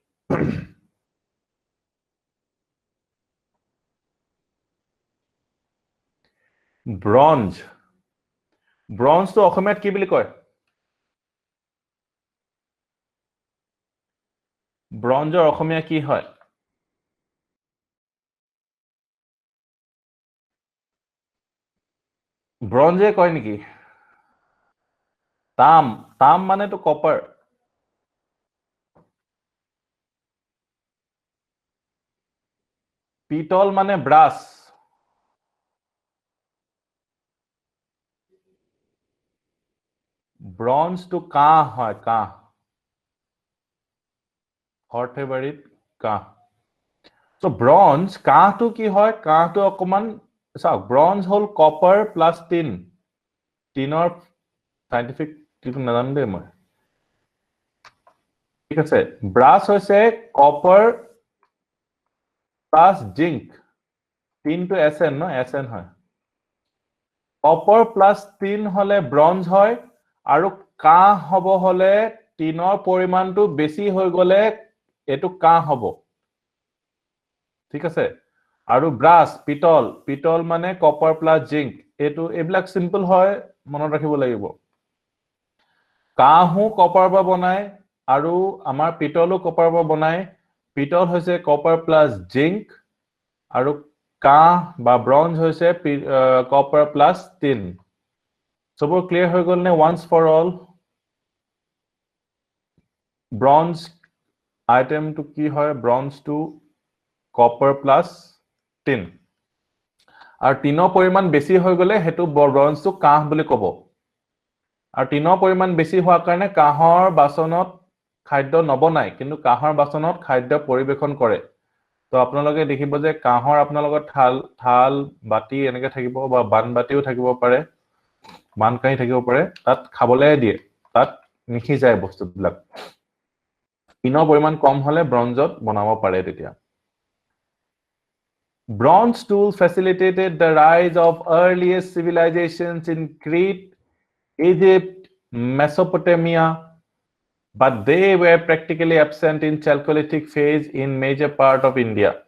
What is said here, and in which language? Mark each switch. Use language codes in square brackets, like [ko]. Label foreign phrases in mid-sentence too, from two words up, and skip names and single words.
[as] bronze to অসমীয়াত কি বুলি কয় bronze অসমীয়া কি হয় bronze কয় নেকি তাম মানে তো copper পিতল মানে brass bronze to কাহ হয় কাহ [en] hot favorite [as] কাহ [en] so bronze [as] কাহ to কি হয় কাহ to অকমান চাওক bronze হল [en] copper plus tin [as] tinor scientific কিছু নাজানো দে মই ঠিক আছে brass হৈছে [en] copper plus zinc tin [as] to Sn no Sn হয় [en] copper plus tin [as] হলে bronze হয় আৰু কাহ হব হলে tinor পৰিমাণটো বেছি হৈ গলে এটো কাহ হব ঠিক আছে আৰু brass পিতল মানে [en] copper plus zinc [as] এটো এবিলাক সিম্পল হয় মনত ৰাখিব লাগিব কাহু copper পৰা বনায় আৰু আমাৰ পিতলও copper পৰা বনায় পিতল হৈছে [en] copper plus zinc [as] আৰু কাহ বা ব্ৰঞ্জ হৈছে [en] copper plus tin [as] সবৰ ক্লিয়াৰ হৈ গ'ল নে [en] once for all [as] ব্ৰঞ্জ আইটেমটো কি হয় ব্ৰঞ্জটো [en] copper plus tin [as] আৰু টিনৰ পৰিমাণ বেছি হৈ গ'লে হেতু ব্ৰঞ্জটো কাহ বুলি ক'ব আৰু টিনৰ পৰিমাণ বেছি হোৱাৰ কাৰণে কাহৰ বাচনত খাদ্য নবনায় কিন্তু কাহৰ বাচনত খাদ্য পৰিবেশন কৰে তো আপোনালোকে দেখিব যে কাহৰ আপোনালোকৰ থাল বাটি এনেকে থাকিব বা বানবাটিও থাকিব পাৰে বানকাই থাকিব পাৰে তাত খাবলৈ দিয়ে তাত নিখি যায় বস্তুবিলাক টিনৰ পৰিমাণ কম হলে ব্ৰঞ্জত বনাব পাৰে তেতিয়া [en] Bronze tools facilitated the rise of earliest civilizations in Crete, Egypt, Mesopotamia, but they were practically absent in Chalcolithic phase in major part of India.